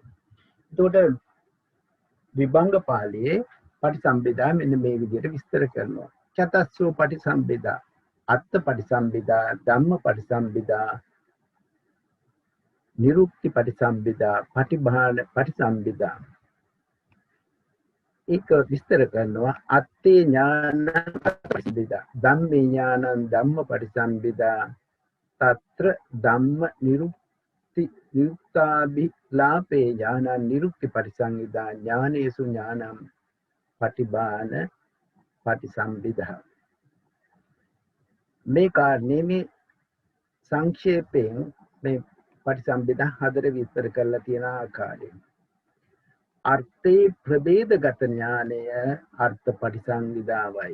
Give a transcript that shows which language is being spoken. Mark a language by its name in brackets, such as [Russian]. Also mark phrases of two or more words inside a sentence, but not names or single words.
[Sinhala] එතකොට විභංග පාළියේ පටිසම්භිදා මෙන්න මේ විදිහට විස්තර කරනවා. [Pali] චතස්සෝ පටිසම්භිදා, අත්ථ පටිසම්භිදා, ධම්ම පටිසම්භිදා, නිරුක්ති පටිසම්භිදා, පටිභාන පටිසම්භිදා. [Sinhala] ඒක විස්තර කරනවා [Pali] අත්තේ ඥානං පටිසම්භිදා, ධම්මේ ඥානං ධම්ම පටිසම්භිදා, తత్ర ධම්ම නිරුක්තාභිලාපේ ඥානං නිරුක්ති පටිසංවිදා, ඥානේසු ඥානං පටිභාන පටිසම්භිදා. [Sinhala] මේ කාරණේ මේ සංක්ෂේපයෙන් මේ පටිසම්භිදා හතර විස්තර කරලා තියෙන ආකාරය. අර්ථේ ප්‍රභේදගත ඥානය අර්ථ පටිසංවිදාවයි.